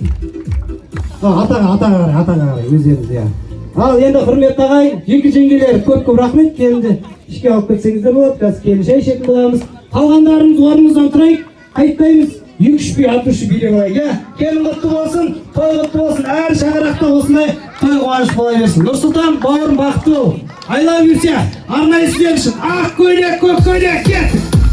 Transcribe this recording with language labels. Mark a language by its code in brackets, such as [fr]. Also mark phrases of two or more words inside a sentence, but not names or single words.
[kk] Атаға қарай, өздеріңіз, иә. Ал енді құрметті ағайын, жеңге жеңгелер көп рахмет, келінді ішке алып кетсеңіздер болады, қазір келін шай ішетін боламыз. Қалғандарымыз орнымыздан тұрайық, қайтпаймыз. 2-3 атушы билеп алайық, иә? Келін құтты болсын, той құтты болсын, әр шаңырақта осындай той қуаныш бола берсін. Нұрсұлтан, бауырым бақытты бол. [en] I love you, [kk] арнайы сіздер үшін ақ көйлек, көк көйлек, кет!